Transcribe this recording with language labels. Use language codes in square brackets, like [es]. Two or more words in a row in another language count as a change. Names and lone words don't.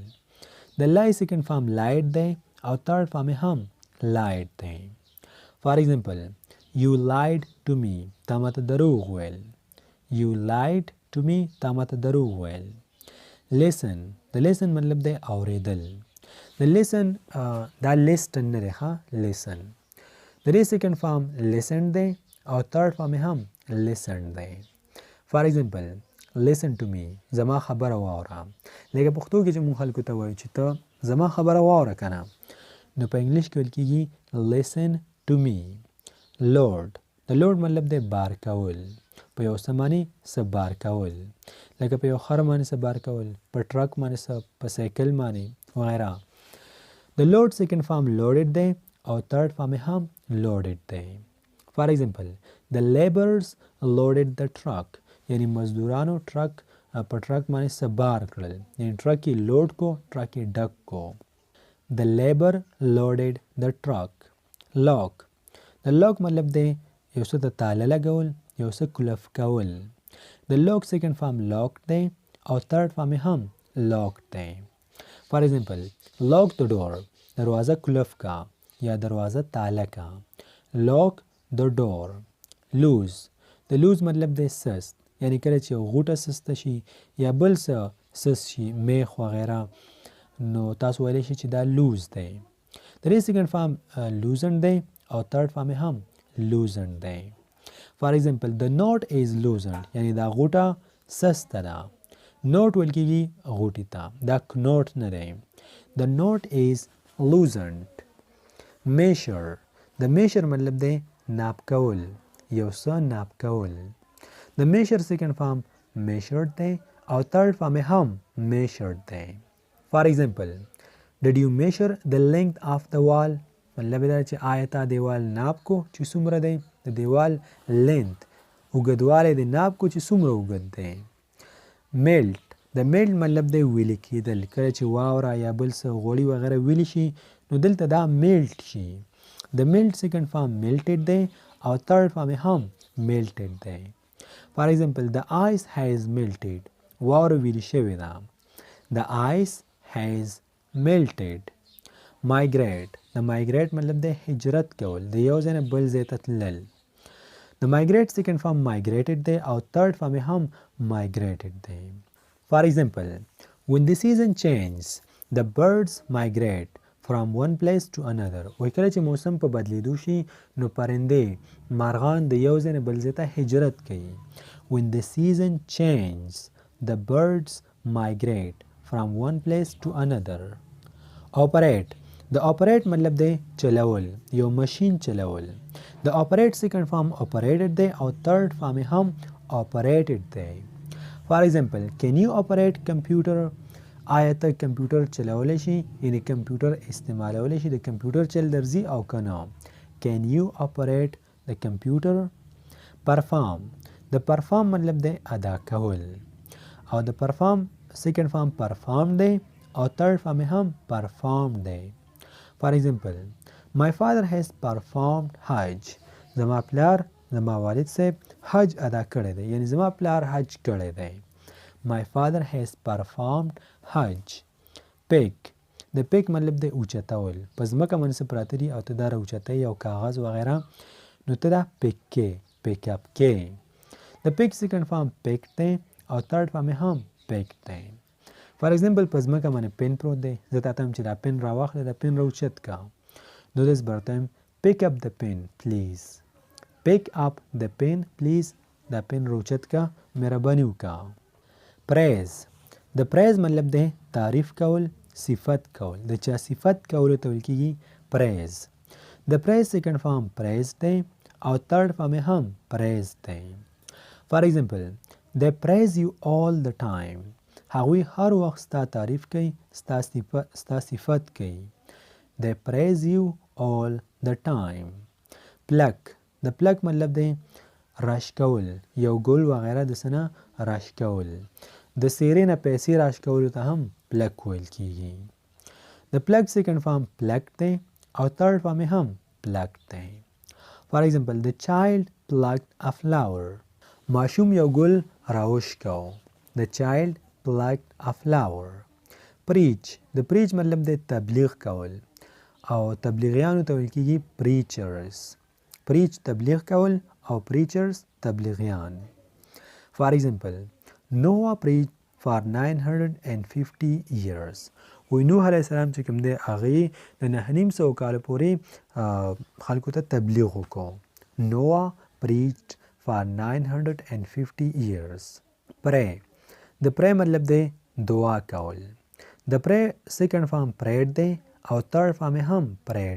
[ps] د [en] lie second form lied [ps] دی او [en] third form [ps] یې هم lied دی. [en] For example, you lied to me. [ps] تا ماته دروغ ویل. [en] You lied to me. [ps] تا ماته دروغ ویل. listen. د listen مطلب دی اوریدل. د listen دا listen نه دی ښه listen. د دې [en] second form listen [ps] دی او [en] third form [ps] یې هم listen دی. [en] For example, listen to me. [ps] زما خبره واوره. لکه پښتو کې چې مونږ خلکو ته وایو چې ته زما خبره واوره که نه، نو په انګلیش کې ویل کېږي [en] listen to me. [ps] load. د load مطلب دی بار کول، په یو څه باندې څه بار کول، لکه په یو خر باندې څه بار کول، په ټرک باندې څه، په سایکل باندې وغیره. د [en] load second form loaded [ps] دی او [en] third form [ps] یې هم loaded دی. [en] For example, the laborers loaded the truck. [ps] یعنی مزدورانو ټرک په ټرک باندې څه بار کړل، یعنی ټرک یې لوډ کو، ټرک یې ډک کو. [en] The labor loaded the truck. [ps] lock. د lock مطلب دی یو څه ته تاله لګول، یو څه کلف کول. د [en] lock second form lock [ps] دی او [en] third form [ps] یې هم lock دی. [en] For example, lock the door. [ps] دروازه کلف کا یا دروازه تاله کا. [en] lock the door. lose. [ps] د lose مطلب دی سست، یعنی کله چې یو غوټه سسته شي یا بل څه سست شي، میخ وغیره، نو تاسو ویلی شي چې دا لوز دی. د دې [en] second form loosen [ps] دی او [en] third form [ps] هم لوزن دی. [en] for example the knot is loosen, یعنی دا غوټه سسته ده. [ps] نوٹ ویل کېږي غوټې ته، دا نوٹ نه دی. [en] the knot is loosened. میشر. [ps] د میشر مطلب دی ناپ کول، یو څه ناپ کول. د [en] measure second form measured [ps] دی او [en] third form [ps] هم measured دی. [en] For example, did you measure the length of the wall? [ps] مطلب دا چې آیا تا دیوال ناپ کو چې څومره دی. د دیوال length اوږدوالی دی ناپ کو چې څومره اوږد دی. melt. د melt مطلب دی ویلې کېدل، کله چې واوره یا بل څه غوړي وغیره ویلې شي نو دلته دا melt شي. د [en] melt second form melted [ps] دی او [en] third form [ps] هم melted دی. [en] For example, the ice has melted. [ps] واوره ویلې شوې ده. [en] The ice has melted. [ps] migrate. د migrate مطلب دی هجرت کول، د یو ځای نه بل ځای ته تلل. د [en] migrate second form migrated [ps] دی او [en] third form [ps] هم migrated دی. [en] For example, when the season changes, the birds migrate from one place to another. [ps] وایي کله چې موسم په بدلیدو شي نو پرندې مارغان د یو ځای نه بل ځای ته هجرت کوي. [en] When the season changes, the birds migrate from one place to another. [ps] operate. د operate مطلب دی چلول، یو ماشین چلول. د [en] operate second form operated [ps] دی او [en] third form [ps] هم operated دی. For example, can you operate computer? آیا ته کمپیوټر چلولی شي یعنی کمپیوټر استعمالولی شي د کمپیوټر چل درځي او که نه [en] can you operate the computer perform [ps] د perform مطلب دی ادا کول او د [en] perform second form perform [ps] دی او [en] third form [ps] هم perform دی [en] for example my father has performed [ps] حج زما پلار زما والد صاحب حج ادا کړی دی یعنی زما پلار حج کړی دی [en] my father has performed [ps] حج pick د pick مطلب دی اوچتول په ځمکه باندې څه پراته دي او ته دا راوچتوي او کاغذ وغیره نو ته دا pick کې [en] pick up [ps] کې د [en] pick second form pick [ps] دی او [en] third form [ps] هم pick دی for example په ځمکه باندې پن پروت دی زه تا ته هم چې دا پن راواخله دا پن راوچت کا نو داس برته [en] pick up the pen please pick up the pen please [ps] دا پن راوچت کا مهرباني وکړه praise د praise مطلب دی تعریف کول صفت کول د چا صفت کول ته ویل کېږي praise د [en] praise second form praise [ps] دی او [en] third form [ps] هم praise دی [en] for example they praise you all the time [ps] هغوی هر وخت ستا تعریف کوي ستا صفت کوي [en] they praise you all the time [ps] pluck د pluck مطلب دی راش کول یو ګل وغیره د څه نه راش کول د څیرې نه پیسې راش کولو ته هم pluck ویل کېږي د [en] pluck second form pluck [ps] دی او [en] third form [ps] هم pluck دی [en] for example the child plucked a flower [ps] ماشوم یو ګل راوش کو [en] the child plucked a flower [ps] preach د preach مطلب دی تبلیغ کول او تبلیغیانو ته ویل کېږي [en] preachers preach [ps] تبلیغ کول او preachers تبلیغیان [en] for example Noah preached for [ps] 950 years وی نوح علیه السلام چې کوم دی هغې د 950 کاله پورې خلکو ته تبلیغ وکړو [en] Noah preached for 950 years [ps] pray د pray مطلب دی دعا کول د [en] pray second form prayed [ps] دی او [en] third form [ps] هم prayed